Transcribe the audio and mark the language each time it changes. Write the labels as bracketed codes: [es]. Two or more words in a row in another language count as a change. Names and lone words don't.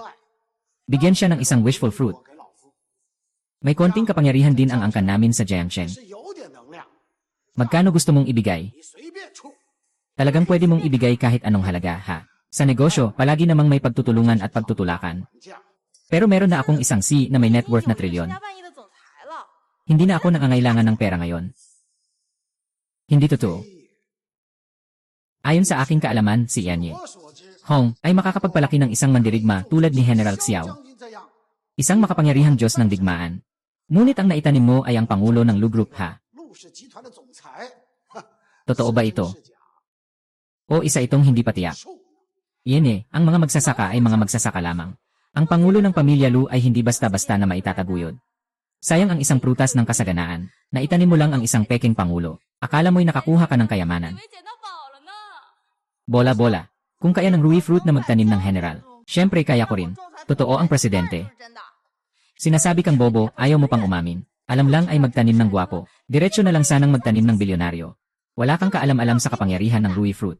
[tl] Bigyan siya ng isang [en] wishful fruit. [tl] May konting kapangyarihan din ang angkan namin sa Jiangsheng. Magkano gusto mong ibigay? Talagang pwede mong ibigay kahit anong halaga, ha? Sa negosyo, palagi namang may pagtutulungan at pagtutulakan. Pero meron na akong isang C na may [en] net worth [tl] na trilyon. [zh] 家万亿的总裁了。 [tl] Hindi na ako nangangailangan ng pera ngayon. Hindi totoo. Ayon sa aking kaalaman, si Yanyi Hong ay makakapagpalaki ng isang mandirigma tulad ni General Xiao. Isang makapangyarihang Diyos ng digmaan. Ngunit ang naitanim mo ay ang Pangulo ng Lu Group, ha? Totoo ba ito? O isa itong hindi patiyak? Yan ang mga magsasaka ay mga magsasaka lamang. Ang Pangulo ng Pamilya Lu ay hindi basta-basta na maitataguyod. Sayang ang isang prutas ng kasaganaan. Naitanim mo lang ang isang peking Pangulo. Akala mo'y nakakuha ka ng kayamanan. [zh] 以为捡到宝了呢。 [tl] Bola-bola. Kung kaya ng Rui fruit na magtanim ng general, syempre kaya ko rin. Totoo ang presidente. [zh] 真的。 [tl] Sinasabi kang bobo, ayaw mo pang umamin. Alam lang ay magtanim ng gwapo. Diretso na lang sanang magtanim ng bilyonaryo. Wala kang kaalam-alam sa kapangyarihan ng Rui fruit.